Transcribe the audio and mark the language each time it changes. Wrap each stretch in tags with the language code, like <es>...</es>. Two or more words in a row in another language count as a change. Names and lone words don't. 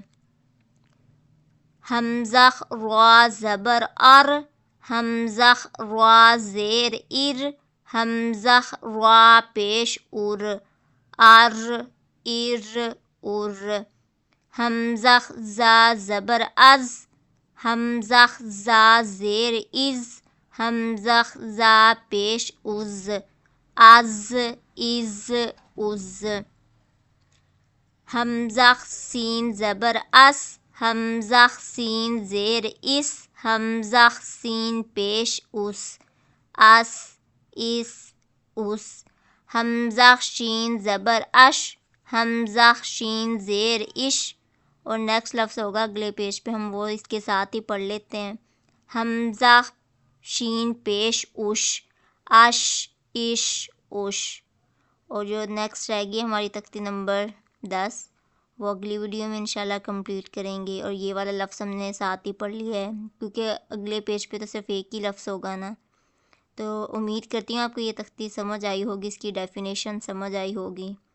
<ur>حمزہ را زبر ار، حمزہ را زیر ار، حمزہ را پیش ار، ار ار ار. حمزہ زا زبر از، حمزہ زا زیر از، حمزہ زا پیش از، از از از. حمزہ سین زبر اس، حمزہ سین زیر اس، حمزہ سین پیش اس، اس اس اس. حمزہ شین زبر اش، حمزہ شین زیر اش. اور نیکسٹ لفظ ہوگا اگلے پیج پہ، ہم وہ اس کے ساتھ ہی پڑھ لیتے ہیں. حمزہ شین پیش اش، اش اش اش. اور جو نیکسٹ رہے گی ہماری تختی نمبر 10، وہ اگلی ویڈیو میں انشاءاللہ کمپلیٹ کریں گے. اور یہ والا لفظ ہم نے ساتھ ہی پڑھ لیا ہے کیونکہ اگلے پیج پہ تو صرف ایک ہی لفظ ہوگا نا. تو امید کرتی ہوں آپ کو یہ تختی سمجھ آئی ہوگی، اس کی ڈیفینیشن سمجھ آئی ہوگی.</ur>